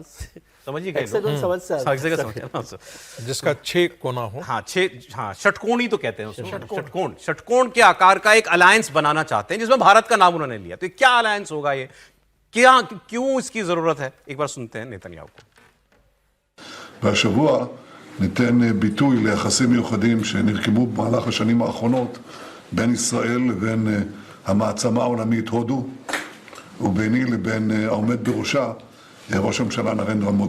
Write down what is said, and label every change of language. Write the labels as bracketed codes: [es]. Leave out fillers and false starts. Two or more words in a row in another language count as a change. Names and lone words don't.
[hi] समझिए जिसका 6 कोना हो। हाँ, 6, हाँ, षटकोण ही तो कहते हैं उसको। षटकोण के आकार का एक अलायंस बनाना चाहते हैं जिसमें भारत का नाम उन्होंने लिया। तो क्या अलायंस होगा ये, क्या, क्यों इसकी जरूरत है? एक बार सुनते हैं नेतन्याहू को। [he] והשבוע ניתן ביטוי ליחסים מיוחדים שנרקמו במהלך השנים האחרונות בין ישראל לבין המעצמה העולמית הודו וביני לבין העומד בראשה ראש הממשלה נרנדרה מודי.